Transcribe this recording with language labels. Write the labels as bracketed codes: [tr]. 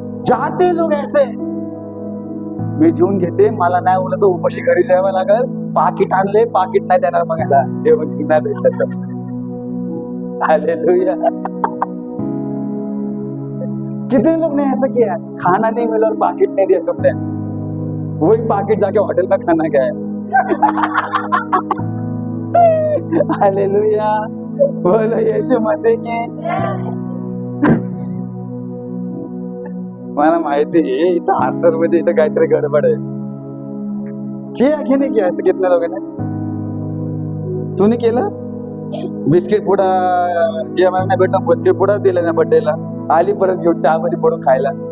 [hi] जाते लोग ऐसे, [mr] मी जेवून घेते, मला नाही उलट उपाशी घरी जावं लागल, पाकिट आणले, पाकिट नाही देणार मग याला, जेवण नाही भेटलं तर. हालेलुया. [hi] कितने लोग ने ऐसा किया, खाना नहीं मिला और पाकिट नहीं दिया तुमने, वही पाकिट जाके होटल में खाना गया. हालेलुया. बोलो यीशु मसीह की. [mr] मला माहिती आहे इथं हसतात म्हणजे इथं काहीतरी गडबड आहे. [hi] किया की नाही किया असं कितने लोगों ने? [mr] तूने केलं? बिस्किट पुडा जेवायला नाही भेटला, बिस्किट पुडा दिला ना बर्थडेला, आली परत घेऊन चहा मध्ये पडून खायला.